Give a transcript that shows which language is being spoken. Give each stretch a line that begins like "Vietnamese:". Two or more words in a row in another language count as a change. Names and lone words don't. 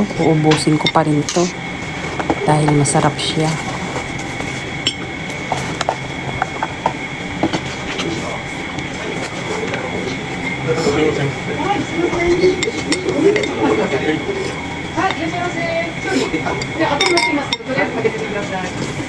Filipino: Uubusin ko pa rin to. Dahil masarap siya.
Japanese: はい、いらっしゃいませ。で、後になってますけど、とりあえずかけててください。